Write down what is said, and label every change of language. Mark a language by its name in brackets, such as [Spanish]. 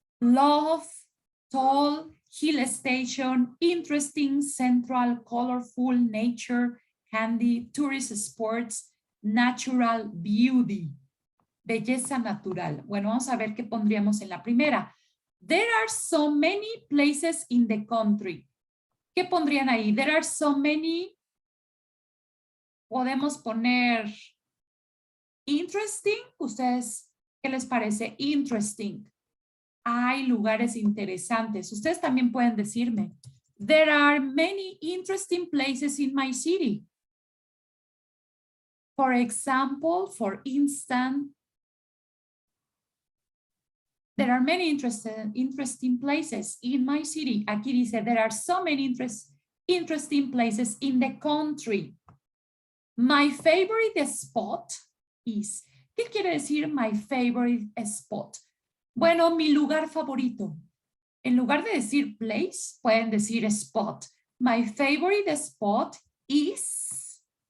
[English] Love, tall, hill station, interesting, central, colorful, nature, handy, tourist sports, natural, beauty, [Spanish] belleza natural. Bueno, vamos a ver qué pondríamos en la primera. [English] There are so many places in the country. [Spanish] ¿Qué pondrían ahí? [English] There are so many. [Spanish] Podemos poner interesting. ¿Ustedes qué les parece? Interesting. Hay lugares interesantes. Ustedes también pueden decirme. [English] There are many interesting places in my city. For example, for instance, there are many interesting places in my city. [Spanish] Aquí dice, [English] there are so many interesting places in the country. My favorite spot is. [Spanish] ¿Qué quiere decir [English] my favorite spot? [Spanish] Bueno, mi lugar favorito. En lugar de decir place, pueden decir spot. [English] My favorite spot is.